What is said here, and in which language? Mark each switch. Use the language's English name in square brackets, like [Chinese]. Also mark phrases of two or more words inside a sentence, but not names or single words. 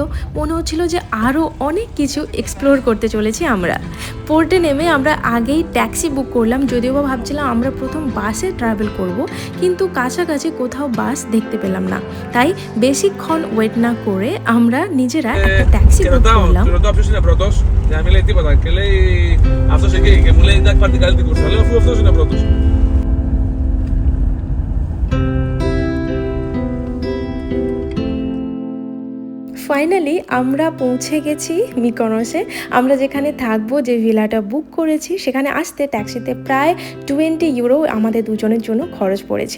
[Bangla] মনে হচ্ছিল যে আরও অনেক কিছু এক্সপ্লোর করতে চলেছি আমরা। পোর্টে নেমে আমরা আগেই [English] taxi book [Bangla] করলাম, যদিও বা ভাবছিলাম আমরা প্রথম বাসে ট্রাভেল করব, কিন্তু কাছাকাছি কোথাও বাস দেখতে পেলাম না। তাই বেশিক্ষণ ওয়েট না করে আমরা নিজেরা একটা [English] taxi book [Bangla] করলাম। [Greek] يعني لei τίποτα και λέει αυτός εκεί και μου λέει εντάξει πάρ' την καλή την κούρσα. Λέω αφού αυτός είναι πρώτος. [Bangla] ফাইনালি আমরা পৌঁছে গেছি মিকোনসে। আমরা যেখানে থাকবো, যে ভিলাটা বুক করেছি, সেখানে আসতে ট্যাক্সিতে প্রায় 20 ইউরো আমাদের দুজনের জন্য খরচ পড়েছিল।